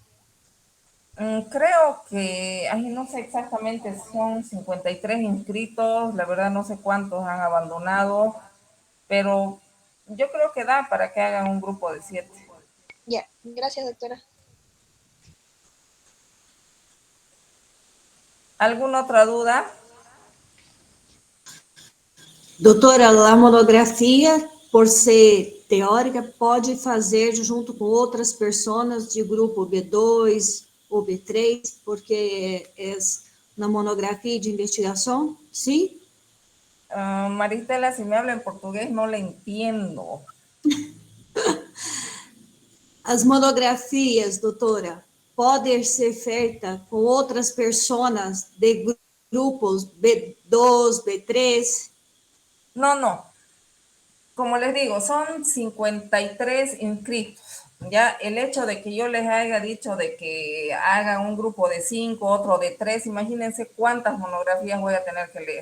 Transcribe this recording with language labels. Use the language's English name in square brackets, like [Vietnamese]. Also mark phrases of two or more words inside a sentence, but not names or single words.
[Spanish] Creo que, ay, no sé exactamente, son 53 inscritos, la verdad no sé cuántos han abandonado, pero yo creo que da para que hagan un grupo de 7. Ya, gracias, doctora. ¿Alguna otra duda? [Portuguese] Doutora, a monografia, por ser teórica, pode fazer junto com outras pessoas de grupo B2 ou B3, porque é uma monografia de investigação, sim? [Spanish] Maristela, si me habla en portugués no le entiendo. [Portuguese] As monografias, doutora, podem ser feitas com outras pessoas de grupos B2, B3? [Spanish] No, no. Como les digo, son 53 inscritos. Ya el hecho de que yo les haya dicho de que hagan un grupo de 5, otro de 3, imagínense cuántas monografías voy a tener que leer.